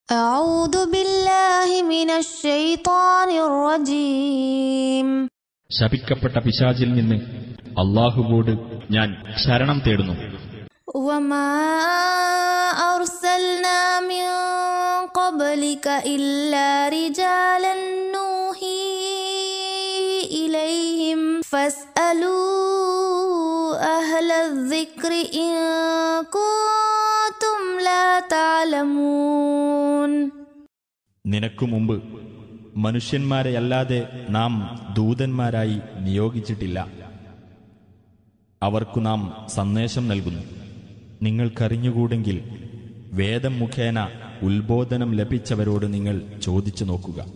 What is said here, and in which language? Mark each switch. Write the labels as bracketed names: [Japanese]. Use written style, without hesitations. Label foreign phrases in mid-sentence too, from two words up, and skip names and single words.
[Arabic] أعوذ بالله من الشيطان الرجيم. [Malayalam] ശപിക്കപ്പെട്ട പിശാചിൽ നിന്ന് അല്ലാഹുവോട് ഞാൻ ശരണം തേടുന്നു. [Arabic] وما أرسلنا من قبلك إلا رجالا نوحي إليهم فاسألوا أهل الذكر إن كنتم لا تعلمون. [Malayalam] നിനക്കു മുമ്പ് മനുഷ്യന്മാരെയല്ലാതെ നാം ദൂതന്മാരായി നിയോഗിച്ചിട്ടില്ല. അവർക്കു നാം സന്ദേശം നൽകുന്നു. നിങ്ങൾക്കറിഞ്ഞുകൂടെങ്കിൽ വേദം മുഖേന ഉത്ബോധനം ലഭിച്ചവരോട് നിങ്ങൾ ചോദിച്ചു നോക്കുക.